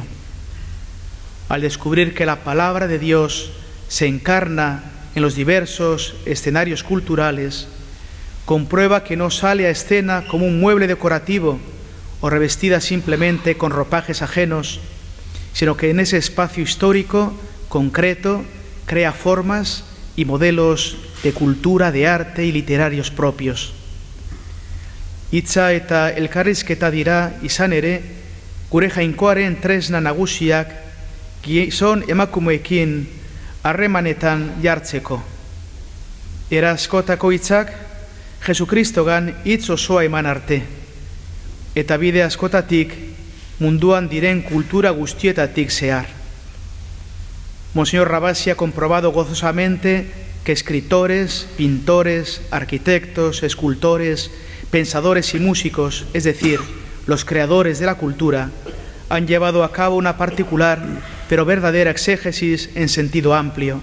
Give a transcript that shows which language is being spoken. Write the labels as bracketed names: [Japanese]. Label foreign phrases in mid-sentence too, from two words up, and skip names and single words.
[Spanish] Al descubrir que la palabra de Dios se encarna en los diversos escenarios culturales, comprueba que no sale a escena como un mueble decorativo o revestida simplemente con ropajes ajenos, sino que en ese espacio histórico concreto crea formas y modelos de cultura, de arte y literarios propios. [Basque] Hitza eta elkarrizketa dira izan ere, gure jainkoaren tresna nagusiak gizon emakumeekin harremanetan jartzeko. Era askotako hitzak Jesukristogan hitz osoa eman arte, eta bide askotatik munduan diren kultura guztietatik zehar. [Spanish] Monseñor Ravasi ha comprobado gozosamente que escritores, pintores, arquitectos, escultores, pensadores y músicos, es decir, los creadores de la cultura, han llevado a cabo una particular pero verdadera exégesis en sentido amplio.